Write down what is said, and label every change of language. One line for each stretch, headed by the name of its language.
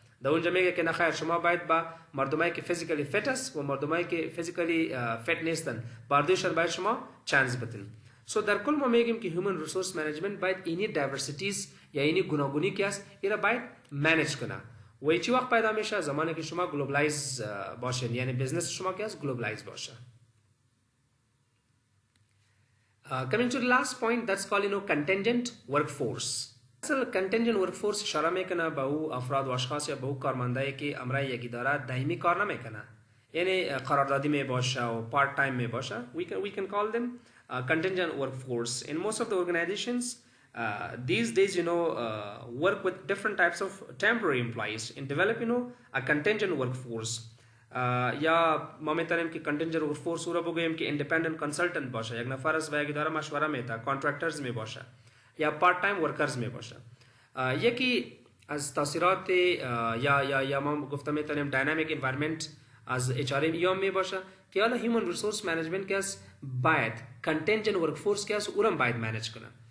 Persian: در اونجا میگه که نخیر شما باید با مردمایی که فیزیکلی فیت است و مردمایی که فیزیکلی فیت نیستن باردوشن باید شما چانس بدین. سو در کل ما میگیم که هیومن ریسورس منیجمنت باید اینی دایورسیتیز یا اینی گوناگونی که است اینا باید منیج کنه. و چی وقت پیدا میشه؟ زمانی که شما گلوبلایز باشین، یعنی بزنس شما که است گلوبلایز باشه.
English: Coming to the last point, that's called contingent workforce.
Persian: اصل contingent workforce اشاره میکنه به او افراد و اشخاص یا به او کارمندایی که امرای یک اداره دائمی کار نمیکنه، یعنی قراردادی می باشه و پارت تایم می باشه.
English: We can call them contingent workforce. In most of the organizations these days work with different types of temporary employees in develop a contingent workforce.
Persian: یا ما میتونیم که contingent workforce رو بگوییم که independent consultant باشه، یک نفر از یک اداره مشوره میده، contractors می باشه یا پارت تایم ورکرز می باشه. یکی از تاثیرات یا ما گفتم میتونیم داینامیک انوایرمنت از HRM یا می باشه که حالا هیومن ریسورس منیجمنت که است باید کنتینجنت ورک فورس که است او رو باید منیج کنه.